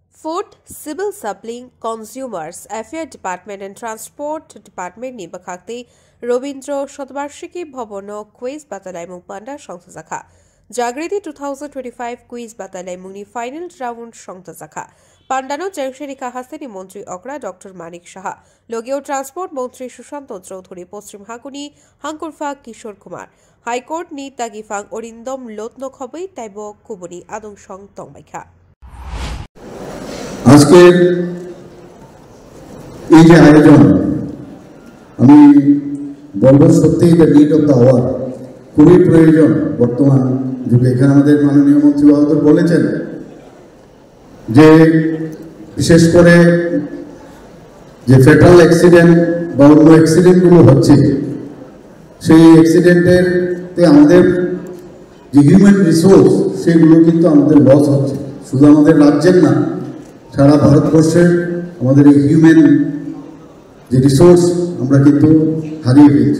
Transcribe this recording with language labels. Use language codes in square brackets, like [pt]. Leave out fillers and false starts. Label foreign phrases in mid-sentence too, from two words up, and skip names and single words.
[trp] Food, Civil Supplying, Consumers Affairs Department and Transport Department ni bakhakti Robindro Shotbarshiki Bhobono Quiz Batalai Mung Panda Shongta Zakha Jagriti 2025 Quiz Batalai Mungni Final Round Shongta Zakha Pandano Junction Kahastani Montri Okra Dr. Manik Shaha Logio Transport Montri Shushanto Choudhury Poschim Hakuni Hankurfa Kishore Kumar High Court ni Tagifang Orindom Lotno Khobei Taibo Kubuni Adong Shong Tongbaikha [bn] আজকের এই যে আয়োজন আমি বলবো সত্যি [en] the need of the hour [bn] খুবই প্রয়োজন বর্তমান যুগে। এখানে আমাদের মাননীয় মন্ত্রী মহোদয় বলেছেন যে বিশেষ করে যে [en] fatal accident [bn] বা অন্য অ্যাক্সিডেন্টগুলো হচ্ছে সেই অ্যাক্সিডেন্টেরতে আমাদের যে [en] human resource [bn] সেগুলো কিন্তু আমাদের লস হচ্ছে, শুধু আমাদের রাজ্যের না সারা ভারতবর্ষের আমাদের এই হিউম্যান যে রিসোর্স আমরা কিন্তু হারিয়ে ফেলছি।